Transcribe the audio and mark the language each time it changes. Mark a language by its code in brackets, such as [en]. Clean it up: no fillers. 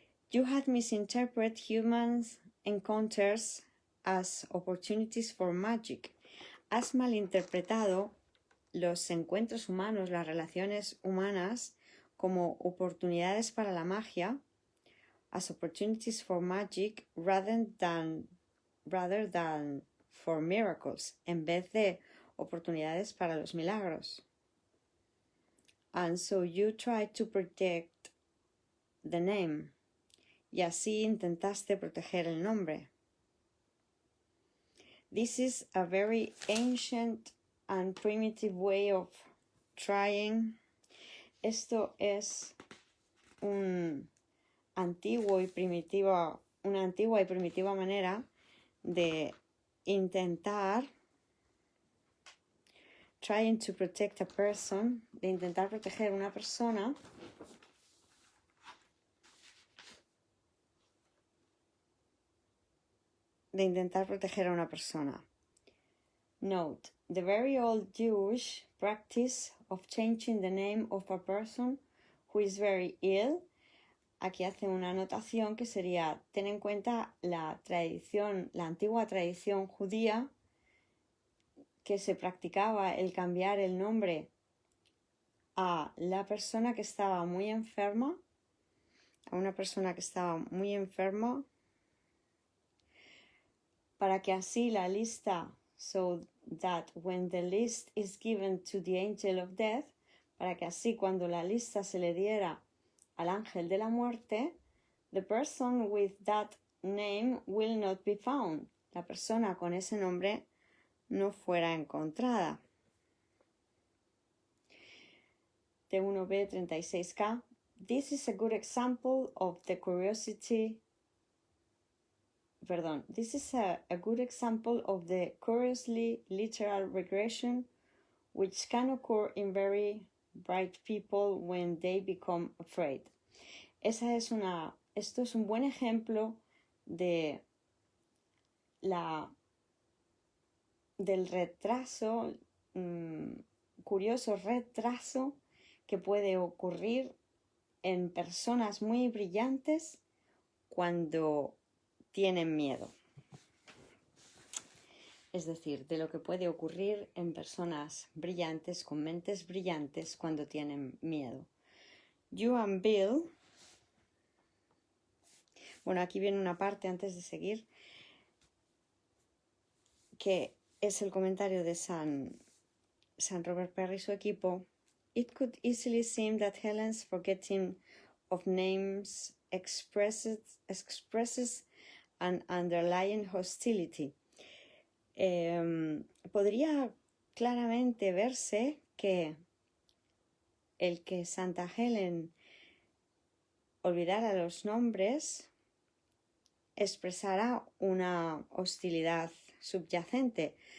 [en] You had misinterpreted human encounters as opportunities for magic. [es] Has malinterpretado los encuentros humanos, las relaciones humanas, como oportunidades para la magia, [en] as opportunities for magic, rather than for miracles, [es] en vez de oportunidades para los milagros. [en] And so you try to protect the name. [es] Y así intentaste proteger el nombre. [en] This is a very ancient and primitive way of trying. [es] Esto es una antigua y primitiva manera de intentar [en] trying to protect a person, [es] de intentar proteger una persona. [en] Note, the very old Jewish practice of changing the name of a person who is very ill. [es] Aquí hace una anotación que sería, ten en cuenta la antigua tradición judía que se practicaba el cambiar el nombre a la persona que estaba muy enferma, a una persona que estaba muy enferma, para que así la lista, [en] so that when the list is given to the angel of death, [es] para que así cuando la lista se le diera al ángel de la muerte, [en] the person with that name will not be found. [es] La persona con ese nombre no fuera encontrada. T1B 36K. [en] This is a good example of the curiously literal regression which can occur in very bright people when they become afraid. [es] Esto es un buen ejemplo del retraso, curioso retraso que puede ocurrir en personas muy brillantes cuando tienen miedo. Es decir, de lo que puede ocurrir en personas brillantes, con mentes brillantes, cuando tienen miedo. [en] You and Bill. [es] Bueno, aquí viene una parte antes de seguir, que es el comentario de San Robert Perry y su equipo. [en] It could easily seem that Helen's forgetting of names expresses an underlying hostility. [es] Podría claramente verse que el que Santa Helen olvidara los nombres expresará una hostilidad subyacente.